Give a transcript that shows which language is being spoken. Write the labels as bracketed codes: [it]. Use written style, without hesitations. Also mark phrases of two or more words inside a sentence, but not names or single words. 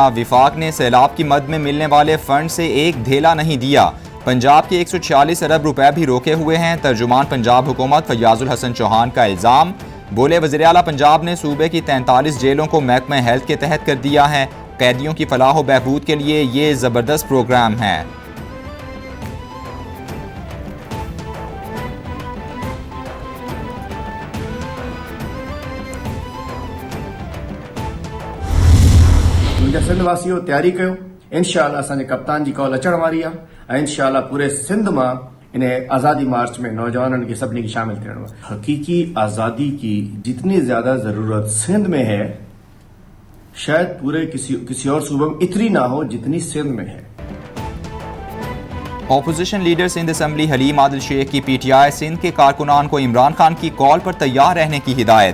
[ur] وفاق نے سیلاب کی مد میں ملنے والے فنڈ سے ایک دھیلا نہیں دیا. پنجاب کے 146 ارب روپے بھی روکے ہوئے ہیں. ترجمان پنجاب حکومت فیاض الحسن چوہان کا الزام۔ بولے وزیر اعلیٰ پنجاب نے صوبے کی 43 جیلوں کو محکمہ ہیلتھ کے تحت کر دیا ہے. قیدیوں کی فلاح و بہبود کے لیے یہ زبردست پروگرام ہے. [sd] मुंहिंजा सिंध वासियों तैयारी कयो, इंशाअल्लाह असांजे कप्तान जी कॉल अचण वारी आहे ऐं इंशाअल्लाह पूरे सिंध मां इन आज़ादी मार्च में नौजवानों के सभिनी खे शामिल करणो आहे। [ur] حقیقی آزادی کی جتنی زیادہ ضرورت سندھ میں ہے، شاید پورے کسی اور صوبے میں اتنی نہ ہو جتنی سندھ میں ہے. [en] opposition leader [ur] سندھ اسمبلی حلیم عادل شیخ کی PTI سندھ کے کارکنان کو عمران خان کی کال پر تیار رہنے کی ہدایت.